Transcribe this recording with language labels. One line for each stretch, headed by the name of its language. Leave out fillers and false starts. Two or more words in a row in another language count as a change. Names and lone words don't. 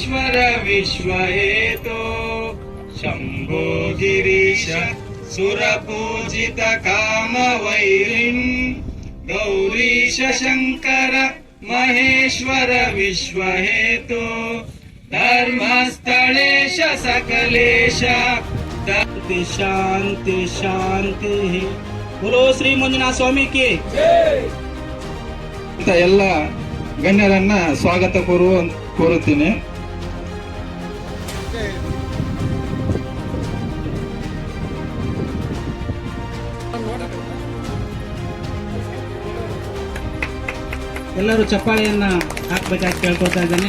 Sanskrit: विश्वहेतो शम्भो गिरीश सुरपूजित कामवैरिन् गौरीश शङ्कर महेश्वर विश्वहेतो धर्मस्थलेश सकलेश शांति शांति शांति।
Hindi: बोलो ಶ್ರೀ ಮಂಜುನಾಥ ಸ್ವಾಮಿ ಕಿ
Kannada: ಎಲ್ಲ ಗಣ್ಯರನ್ನ ಸ್ವಾಗತ ಕೋರುತ್ತೀನಿ. ಎಲ್ಲರೂ ಚಪ್ಪಾಳೆಯನ್ನ ಹಾಕಬೇಕಾಗಿ ಕೇಳ್ಕೊಳ್ತಾ ಇದ್ದೇನೆ.